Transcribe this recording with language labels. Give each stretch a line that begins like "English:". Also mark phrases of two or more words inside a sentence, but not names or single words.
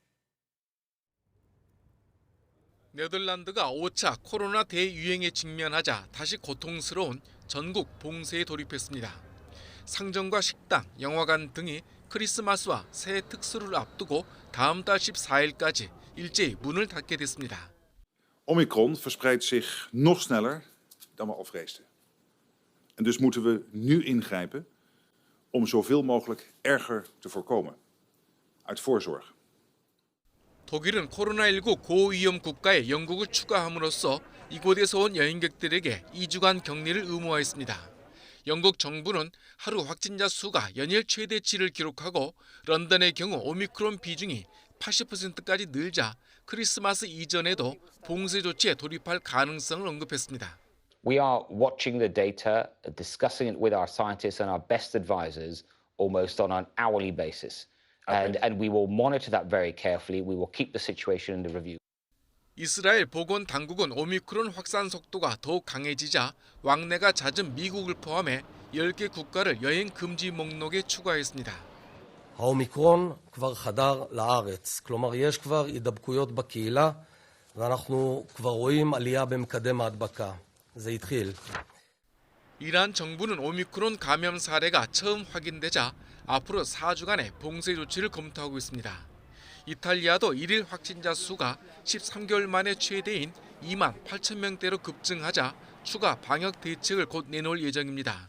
Korean: 네덜란드가 5차 코로나 대유행에 직면하자 다시 고통스러운 전국 봉쇄에 돌입했습니다. 상점과 식당, 영화관 등이 크리스마스와 새해 특수를 앞두고 다음 달 14일까지 일제히 문을 닫게 됐습니다.
Dutch: Omicron verspreidt zich nog sneller dan we al vreesden. En dus moeten we nu ingrijpen om zoveel mogelijk erger te voorkomen. Uit voorzorg.
Korean: 독일은 코로나19 고위험 국가에 영국을 추가함으로써 이곳에서 온 여행객들에게 2주간 격리를 의무화했습니다. 영국 정부는 하루 확진자 수가 연일 최대치를 기록하고 런던의 경우 오미크론 비중이 80%까지 늘자 크리스마스 이전에도 봉쇄 조치에 돌입할 가능성을 언급했습니다.
English: We are watching the data, discussing it with our scientists and our best advisors almost on an hourly basis. And we will monitor that very carefully. We will keep the situation under review.
Korean: 이스라엘 보건 당국은 오미크론 확산 속도가 더욱 강해지자 왕래가 잦은 미국을 포함해 10개 국가를 여행 금지 목록에 추가했습니다.
Hebrew: האומיקרון כבר חדר לארץ, כלומר יש כבר הידבקויות בקהילה ואנחנו כבר רואים עלייה במקדם ההדבקה. זה התחיל.
Korean: 이란 정부는 오미크론 감염 사례가 처음 확인되자 앞으로 4주간의 봉쇄 조치를 검토하고 있습니다. 이탈리아도 일일 확진자 수가 13개월 만에 최대인 2만 8천 명대로 급증하자 추가 방역 대책을 곧 내놓을 예정입니다.